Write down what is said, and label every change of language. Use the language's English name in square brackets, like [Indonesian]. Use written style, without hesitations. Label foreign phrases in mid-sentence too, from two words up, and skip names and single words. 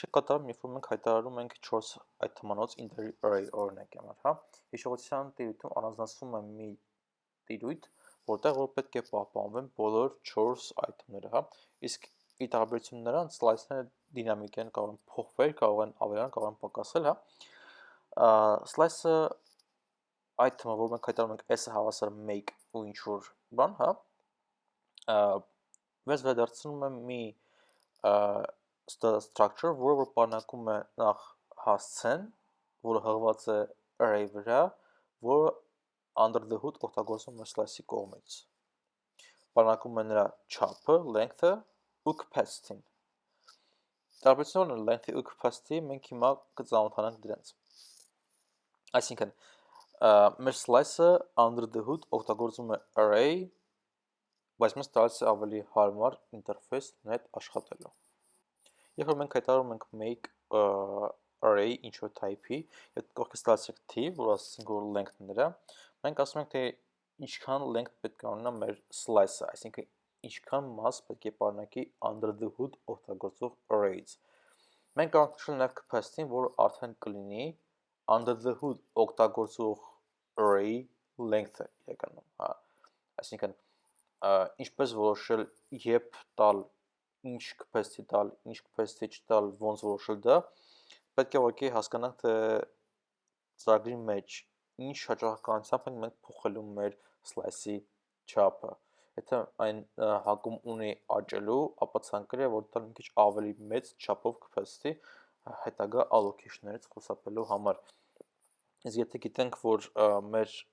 [Armenian] է կատարում, երբ որ մենք հայտարարում ենք 4 item-անոց [English] integer array [Armenian] օրինակ համար, հա։ Հիշողության տիրույթում առանձնացվում է մի տիրույթ, որտեղ որ պետք է պահպանվեն բոլոր 4 item-ները, հա։ Իսկ ի տարբերություն նրանց slice-ները դինամիկ են, կարող են փոխվել, կարող են ավելանալ, կարող են պակասել, հա։ Slice-ը item-ը, որ մենք հայտարարում ենք s-ը հավասար make ու ինչ որ բան, հա, մեզ վերադարձնում է մի structure, որը որ պարունակում է նախ հասցեն, որը հղված է array վրա, որը [English] under the hood [Armenian] օգտագործվում է slice-ի կողմից։ Պարունակում է նրա չափը, length-ը ու capacity-ն։ Տարբերությունն length-ի ու capacity-ի մենք հիմա կծանոթանանք դրանց։ Այսինքն մեր slice-ը [English] under the hood [Armenian] օգտագործում է array, բայց մեզ տալիս է ավելի հարմար ինտերֆեյս նրա հետ աշխատելու։ Երբ որ մենք հայտարարում ենք [English] make array [Armenian] ինչ-որ type-ի, այդ կողքից տալիս ենք թիվ, որ ասենք որ length-ն նրա, մենք ասում ենք թե ինչքան length պետք է ունենա մեր slice-ը, այսինքն ինչքան մաս պետք է պարունակի [English] under the hood [Armenian] օգտագործող array-ից։ Մենք կարող ենք նշել նաև capacity-ն, որը արդեն կլինի [English] under the hood [Armenian] օգտագործող [English] array length-ը [Armenian] իրականում, հա։ Այսինքն ինչպես որոշել երբ տալ, ինչ capacity տալ, ինչ capacity չտալ, ոնց որոշել դա, պետք է ուղղակի հասկանանք թե ծրագրի մեջ ինչ հաճախականությամբ ենք մենք փոխելու մեր slice-ի չափը։ Եթե այն հակում ունի աճելու, ապա ցանկալի է որ տալ մի քիչ ավելի մեծ չափով capacity հետագա allocation-ներից խուսափելու համար։ Իսկ եթե գիտենք, որ մեր